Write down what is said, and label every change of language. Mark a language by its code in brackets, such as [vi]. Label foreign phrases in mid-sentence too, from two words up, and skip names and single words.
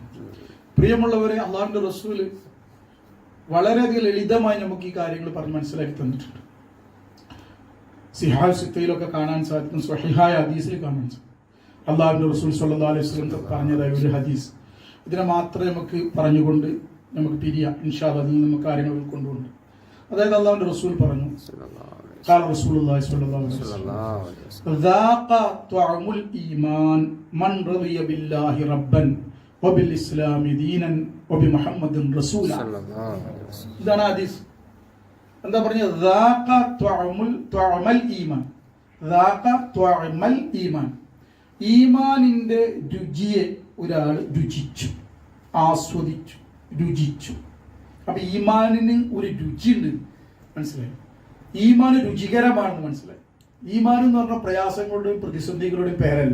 [ml] പ്രിയമുള്ളവരെ, അള്ളാഹുവിന്റെ റസൂല് വളരെയധികം ലളിതമായി നമുക്ക് ഈ കാര്യങ്ങൾ പറഞ്ഞ് മനസ്സിലാക്കി തന്നിട്ടുണ്ട്. സിഹാൽ സിത്തയിലൊക്കെ കാണാൻ സാധിക്കും, സ്വഹീഹായ ഹദീസിൽ കാണാൻ സാധിക്കും. അള്ളാഹുവിന്റെ റസൂൽ [ar] صلى الله عليه وسلم [ml] പറഞ്ഞതായ ഒരു ഹദീസ്. ഇതിനെ മാത്രമേ നമുക്ക് പറഞ്ഞുകൊണ്ട് നമുക്ക് പിരിയാം. [ar] إن شاء الله [ml] അതിൽ നിന്ന് കാര്യങ്ങൾ ഉൾക്കൊണ്ടുകൊണ്ട്, അതായത് അള്ളാഹുവിന്റെ റസൂൽ പറഞ്ഞു, [ar] قال رسول الله صلى الله عليه وسلم ذاق طعم الإيمان من رضي بالله ربا وبالإسلام دينا وبمحمد رسولا. [ml] ഇതാണ് ഹദീസ്. എന്താ പറഞ്ഞത്? [ar] ذاق طعم الإيمان. ذاق طعم الإيمان. [ml] ഈമാനിന്റെ രുചിയെ ഒരാൾ രുചിച്ചു, ആസ്വദിച്ചു, രുചിച്ചു. അപ്പൊ ഈമാനിന് ഒരു രുചിയുണ്ട്, മനസ്സിലായി? ഈമാൻ രുചികരമാണെന്ന് മനസ്സിലായി. ഈമാൻ എന്ന് പറഞ്ഞ പ്രയാസങ്ങളുടെയും പ്രതിസന്ധികളുടെയും പേരല്ല.